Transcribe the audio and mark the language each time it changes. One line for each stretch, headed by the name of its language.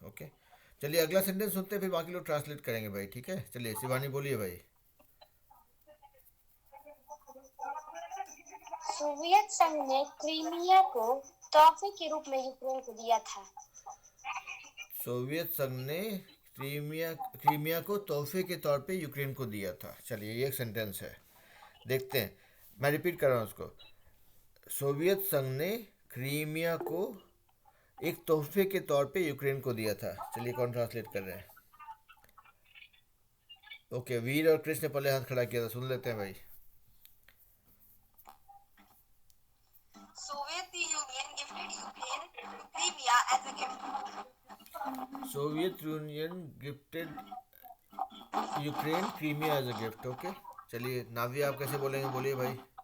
Hindi: Okay, चलिए अगला sentence सुनते हैं, फिर बाकी लोग ट्रांसलेट करेंगे भाई. ठीक है, चलिए शिवानी बोलिए भाई. सोवियत संघ ने क्रीमिया को तोहफे के रूप में यूक्रेन को दिया था. सोवियत संघ ने क्रीमिया को तोहफे के तौर पे यूक्रेन को दिया था. चलिए ये एक सेंटेंस है, देखते हैं. मैं रिपीट कर रहा हूँ उसको. सोवियत संघ ने क्रीमिया को एक तोहफे के तौर पे यूक्रेन को दिया था. चलिए कौन ट्रांसलेट कर रहे हैं. ओके, वीर और कृष्ण ने पहले हाथ खड़ा किया था, सुन लेते हैं भाई.
English: Soviet Union gifted Ukraine Crimea as a gift. Soviet Union gifted Ukraine Crimea as a gift.
Hindi: Okay, चलिए नाविया आप कैसे बोलेंगे, बोलिए भाई.